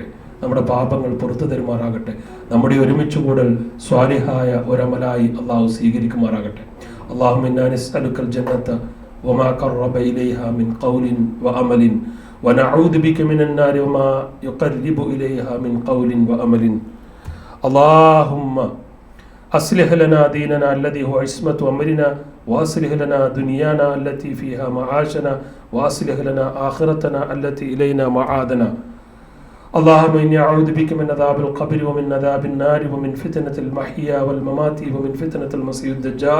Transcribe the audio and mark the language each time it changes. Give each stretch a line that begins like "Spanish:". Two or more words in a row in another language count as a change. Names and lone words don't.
Malayalam: നമ്മുടെ പാപങ്ങൾ പുറത്തു തരുമാറാകട്ടെ. നമ്മുടെ ഒരുമിച്ച് കൂടൽ സ്വാലിഹായ ഒരമലായി അള്ളാഹു സ്വീകരിക്കുമാറാകട്ടെ.
Arabic: اللهم إنا نسألك الجنة وما قرب إليها من قول وعمل ونعوذ بك من النار وما يقرب إليها من قول وعمل. اللهم أصلح لنا ديننا الذي هو عصمة أمرنا وأصلح لنا دنيانا التي فيها معاشنا وأصلح لنا آخرتنا التي إلينا معادنا. اللهم إني أعوذ بك من عذاب القبر ومن عذاب النار ومن فتنة المحيا والممات ومن فتنة المسيح الدجال.